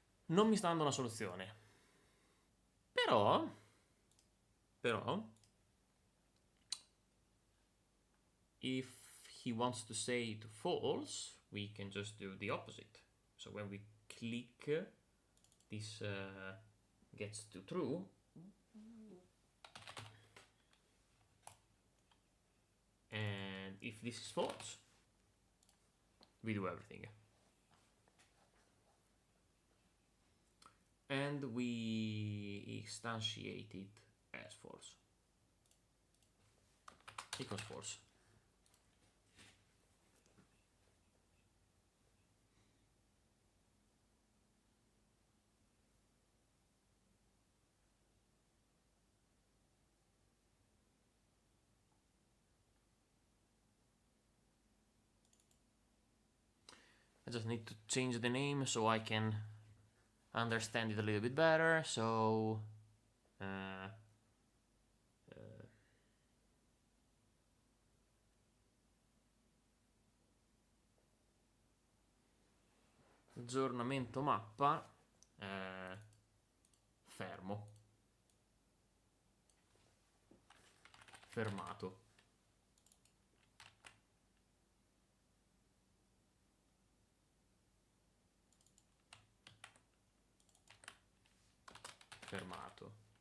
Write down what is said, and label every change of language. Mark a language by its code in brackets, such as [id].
[it] Non mi sta dando una soluzione. Però, [en] if he wants to say to false, we can just do the opposite. So when we click, this gets to true. And if this is false, we do everything. And we instantiate it as false. Equals false. I just need to change the name so I can understand it a little bit better. So [it] aggiornamento mappa fermo, fermato, fermato.